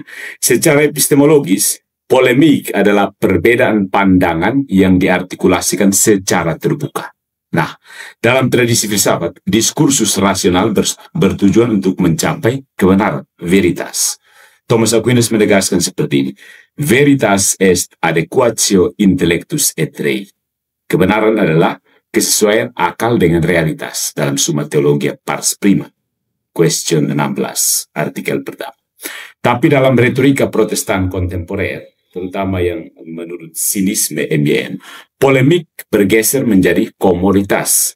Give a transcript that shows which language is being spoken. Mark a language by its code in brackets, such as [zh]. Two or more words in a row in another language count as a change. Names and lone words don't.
[id] Secara epistemologis, polemik adalah perbedaan pandangan yang diartikulasikan secara terbuka. Nah, dalam tradisi filsafat, diskursus rasional bertujuan untuk mencapai kebenaran, veritas. Thomas Aquinas menegaskan seperti ini. [la] Veritas est adequatio intellectus et rei. [id] Kebenaran adalah kesesuaian akal dengan realitas dalam Summa Theologia Pars Prima. Question 16, artikel pertama. Tapi dalam retorika Protestan kontemporer, terutama yang menurut sinisme MYM, polemik bergeser menjadi komoditas.